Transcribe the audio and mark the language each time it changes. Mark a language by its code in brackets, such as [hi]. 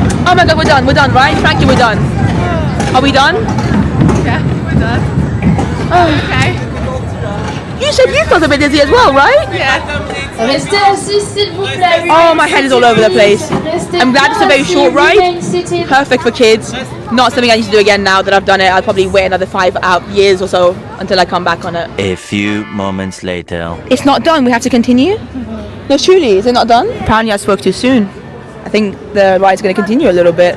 [en] Oh my god, we're done, right? Frankie, we're done. Are we done? Yeah, we're done. Okay. You said you felt a bit dizzy as well, right? Yeah. [fr] Restez assis, s'il vous plaît. [en] Oh, my head is all over the place. I'm glad it's a very short ride. Perfect for kids. Not something I need to do again now that I've done it. I'll probably wait another 5 years or so until I come back on it. A few moments later. It's not done. We have to continue? No, truly. Is it not done? Apparently I spoke too soon. I think the ride's going to continue a little bit.